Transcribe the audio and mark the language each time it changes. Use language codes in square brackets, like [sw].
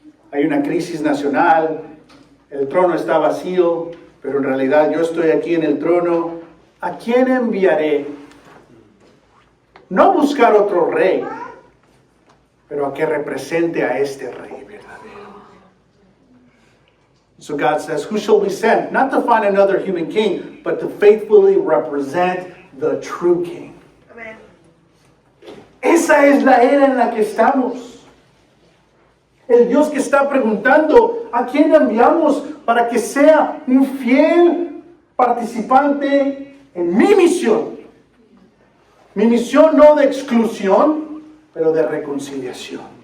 [es] Hay una crisis nacional, el trono está vacío, pero en realidad yo estoy aquí en el trono. ¿A quién enviaré? No buscar otro rey, pero a que represente a este rey verdadero. [en] So God says, who shall we send? Not to find another human king, but to faithfully represent the true king. Amen. [es] Esa es la era en la que estamos. El Dios que está preguntando, ¿a quién enviamos para que sea un fiel participante en mi misión? Mi misión no de exclusión, pero de reconciliación.